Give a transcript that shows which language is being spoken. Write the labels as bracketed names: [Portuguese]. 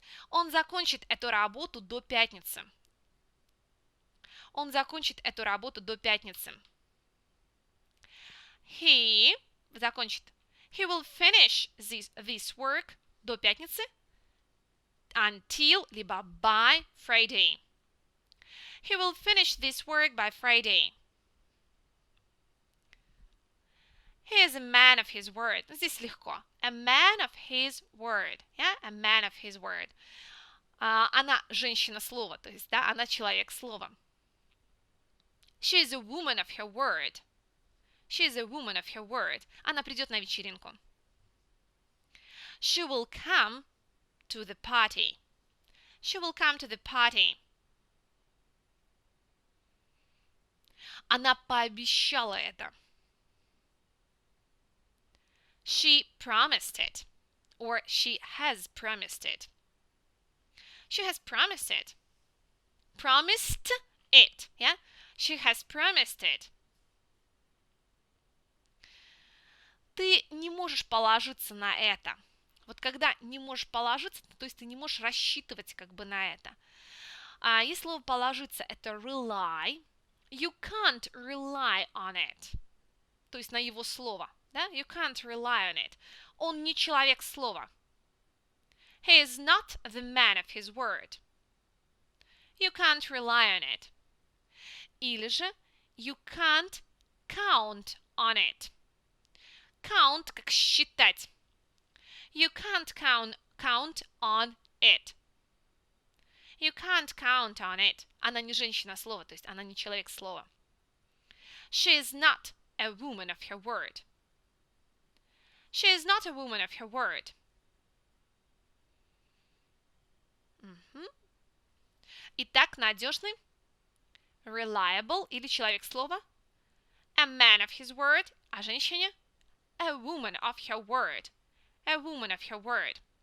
[Russian] Он закончит эту работу до пятницы. Он закончит эту работу до пятницы. [English] He [Russian] закончит. [English] He will finish this work [Russian] до пятницы [English] until [Russian] либо [English] by Friday. He will finish this work by Friday. He is a man of his word. [Russian] Здесь легко. [English] A man of his word. Yeah? A man of his word. [Russian] Она женщина слова, то есть, да, она человек слова. [English] She is a woman of her word. She is a woman of her word. [Russian] Она придет на вечеринку. [English] She will come to the party. She will come to the party. [Russian] Она пообещала это. [English] She promised it. Or she has promised it. She has promised it. Promised it. Yeah? She has promised it. [Russian] Ты не можешь положиться на это. Вот когда не можешь положиться, то есть ты не можешь рассчитывать как бы на это. Если слово положиться это rely, [English] you can't rely on it. [Russian] То есть на его слово. Да? [English] You can't rely on it. [Russian] Он не человек слова. [English] He is not the man of his word. You can't rely on it. [Russian] Или же [English] you can't count on it. [Russian] Count как считать. [English] You can't count on it. You can't count on it. [Russian] Она не женщина слова, то есть она не человек слова. [English] She is not a woman of her word. She is not a woman of her word. [Russian] Итак, надежный, reliable или человек слова, [English] a man of his word, [Russian] а женщине, [English] a woman of her word, [Russian] a woman of her word.